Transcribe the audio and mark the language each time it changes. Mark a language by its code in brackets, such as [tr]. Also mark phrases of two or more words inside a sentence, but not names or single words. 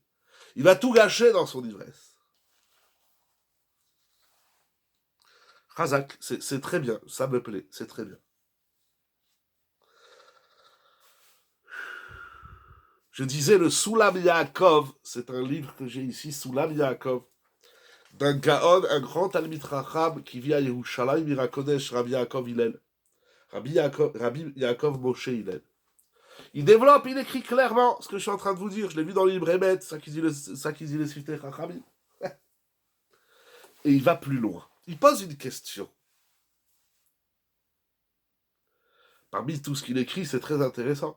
[fr] Il va tout gâcher dans son ivresse. Razak, c'est très bien, ça me plaît, c'est très bien. Je disais le Soulam Yaakov, c'est un livre que j'ai ici, Soulam Yaakov, d'un Gaon, un grand [he] תלמיד חכם [fr] qui vit à Yerushalayim, Mirakodesh, Rabbi Yaakov Hillel. Rabbi Yaakov Moshe Hillel. Il développe, il écrit clairement ce que je suis en train de vous dire. Je l'ai vu dans le livre Emet, ça qui dit les Siftei Chachamim. Et il va plus loin. Il pose une question. Parmi tout ce qu'il écrit, c'est très intéressant.